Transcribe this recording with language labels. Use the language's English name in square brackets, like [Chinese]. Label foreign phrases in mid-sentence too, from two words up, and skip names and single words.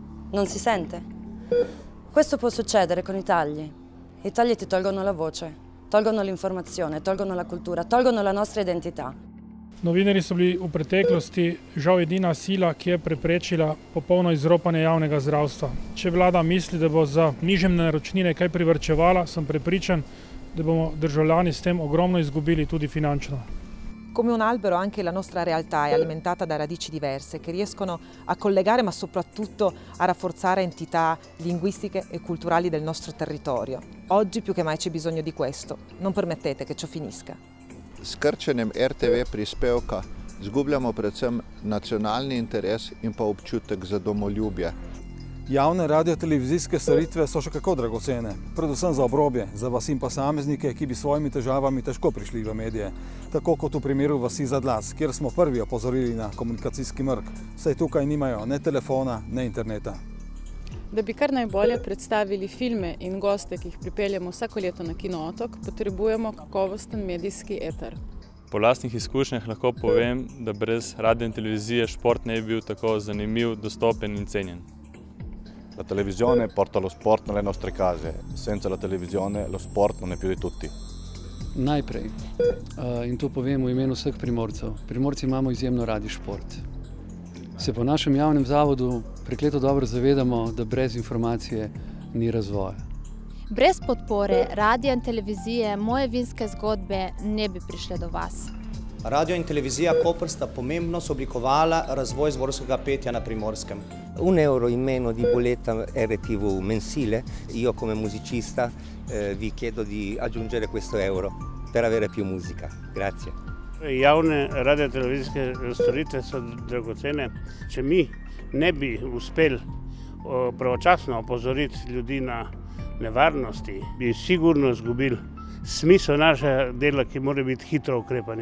[Italian] Non si sente? Questo può succedere con i tagli. I tagli ti tolgono la voce, tolgono l'informazione, tolgono la cultura, tolgono la nostra identità. [Slovenian] Novinarji so bili v preteklosti žal edina sila, ki je preprečila popolno izropanje javnega zdravstva. Če vlada misli, da bo za nižje naročnine kaj privarčevala, sem prepričan, da bomo državljani s tem ogromno izgubili tudi finančno. [Italian] Come un albero anche la nostra realtà è alimentata da radici diverse che riescono a collegare ma soprattutto a rafforzare entità linguistiche e culturali del nostro territorio. Oggi più che mai c'è bisogno di questo. Non permettete che ciò finisca. [Slovenian] S krčenjem RTV prispevka izgubljamo predvsem nacionalni interes in pa občutek za domoljubje. Javne radiotelevizijske storitve so še kako dragocene, predvsem za obrobje, za vasi in posameznike, ki bi s svojimi težavami težko prišli v medije. Tako kot v primeru vasi Zadlas, kjer smo prvi opozorili na komunikacijski mrk, saj tukaj nimajo ne telefona, ne interneta. Da bi kar najbolje predstavili filme in goste, ki jih pripeljemo vsako leto na Kino Otok, potrebujemo kakovosten medijski eter. Po lastnih izkušnjah lahko povem, da brez radio in televizije šport ne bi bil tako zanimiv, dostopen in cenjen. [Italian] La televisione porta lo sport nelle nostre case, senza la televisione lo sport non è più di tutti. [Slovenian] Najprej, in to povem v imenu vseh Primorcev, Primorci imamo izjemno radi šport. Se po našem javnem zavodu prekleto dobro zavedamo, da brez informacije ni razvoja. Brez podpore radia in televizije moje vinske zgodbe ne bi prišle do vas. Radio in televizija Koper sta pomembno sooblikovala razvoj zborskega petja na Primorskem. [Italian] €1 in meno di bolletta RTV mensile, io come musicista vi chiedo di aggiungere questo euro per avere più musica. Grazie. [Slovenian] Javne radiotelevizijske storitve so dragocene. Če mi ne bi uspeli pravočasno opozoriti ljudi na nevarnosti, bi sigurno izgubili smisel našega dela, ki mora biti hitro ukrepanje.